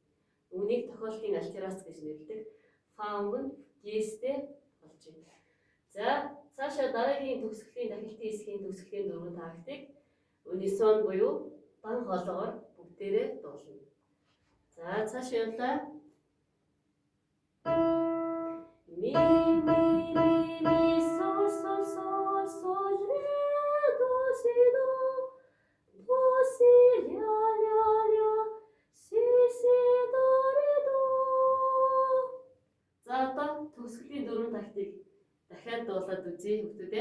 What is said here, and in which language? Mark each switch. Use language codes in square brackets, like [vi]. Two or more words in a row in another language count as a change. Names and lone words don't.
[mn] Үүнийг тохиолдлын альтернац гэж нэрлэдэг. Фа өнгө нь жэстэй болж байна. За цаашаа дараагийн төгсгөлийн дахилтын хэсгийн төгсгөлийн дөрвөн тактик унисон буюу дан хоолоогоор бүгдээрээ дуулна. За цаашаа явлаа. Ми сол сол сол сол ре до си до до си ля ля ля си си до ре до. За одоо төгсгөлийн дөрвөн тактик дахиад дуулаад үзье хүүхдүүдээ.